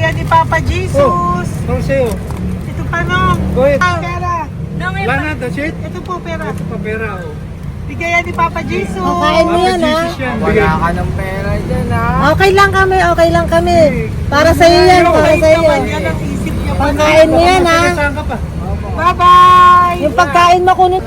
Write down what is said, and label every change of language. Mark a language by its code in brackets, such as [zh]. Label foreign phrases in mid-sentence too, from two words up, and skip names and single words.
[tl] Papa Jesus. sa'yo. Ito pa nung. [en] Go ahead. [tl] Pera. Wala na, [en] that's it. [tl] Ito po pera. Ito pa pera, oh. Bigayan ni Papa Jesus. Kain mo yan, ha? Wala ka na. Okay lang kami. Para sa iyo yan, para sa iyo. Yan ang isip niya pa. Pagkain mo yan, ha? Saan ka pa? Bye-bye. Yung pagkain mo kunit.